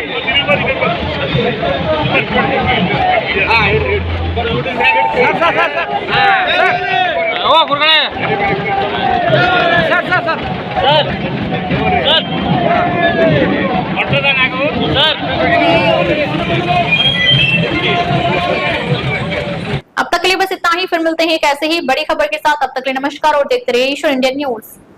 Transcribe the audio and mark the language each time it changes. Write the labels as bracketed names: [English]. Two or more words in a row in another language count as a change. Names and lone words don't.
[Kannada] ಓ ಗುರುಗಳೇ, ಸರ್ ಸರ್ ಸರ್ ಸರ್ ಸರ್ ಮಟ್ಟದನಾಗು ಸರ್. [Hindi] अब तक के लिए बस इतना ही, फिर मिलते हैं एक ऐसे ही बड़ी खबर के साथ. अब तक के लिए नमस्कार और देखते रहिए ईश्वर इंडियन न्यूज.